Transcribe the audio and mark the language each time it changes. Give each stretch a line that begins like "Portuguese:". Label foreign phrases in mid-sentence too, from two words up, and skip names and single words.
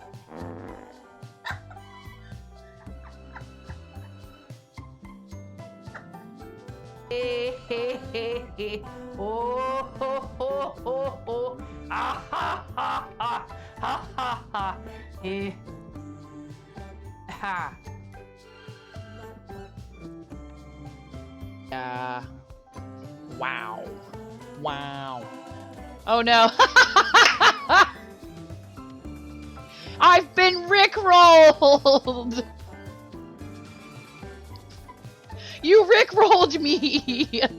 English: Hey, hey, hey, hey. Oh, ho, ho, ho, ho. Ah, ha, ha, ha. Ha, ha, ha. Eh. Ha. Wow. Wow. Oh no. I've been rickrolled. You rickrolled me.